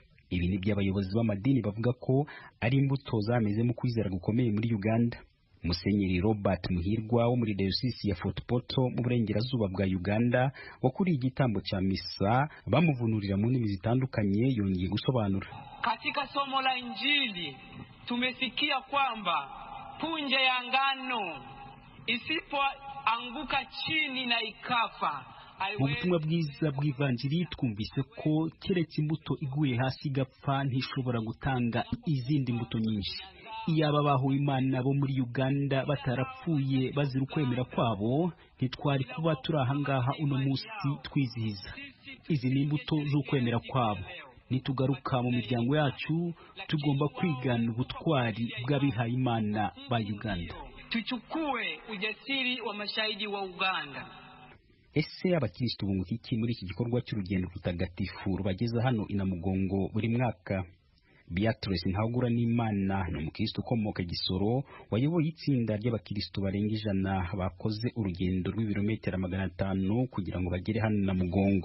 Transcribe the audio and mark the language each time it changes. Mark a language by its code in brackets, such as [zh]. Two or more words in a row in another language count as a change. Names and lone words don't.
[rw] Ibi ni by'abayobozi b'amadini bavuga ko ari imbuto zameze mu kwizera gukomeye muri Uganda. Musenyeri Robert Muhirwa wo muri Diocese ya Fort Portal mu burengerazuba bwa Uganda wakuriye igitambo cya misa bamuvunurira mu ndimi zitandukanye, yongeye gusobanura. [sw] Katika somo la Injili tumesikia kwamba punje ya ngano isipoanguka chini na ikafa. [rw] Mu butumwa bwiza bw'ivanjiri twumvise ko keretse imbuto iguye hasi igapfa ntishobora gutanga izindi mbuto nyinshi. iyaba bahuye Imana bo muri Uganda batarapfuye bazira ukwemera kwabo, ntitwari kuba turi ahangaha uno munsi twizihiza. Izi ni imbuto z'ukwemera kwabo. Nitugaruka mu miryango yacu, tugomba kwigana ubutwari bw'abihaye Imana ba Uganda. [sw] Tuchukue ujasiri wa mashahidi wa Uganda. [rw] Ese abakristo bunguka iki muri iki gikorwa cy'urugendo rutagatifu rubageza hano i Namugongo buri mwaka? Beatrice Ntahogura n'Imana ni umukristo ukomoka Gisoro wayoboye itsinda ry'abakristo barenga 100 bakoze urugendo rw'ibirometero 500 kugira ngo bagere hano i Namugongo.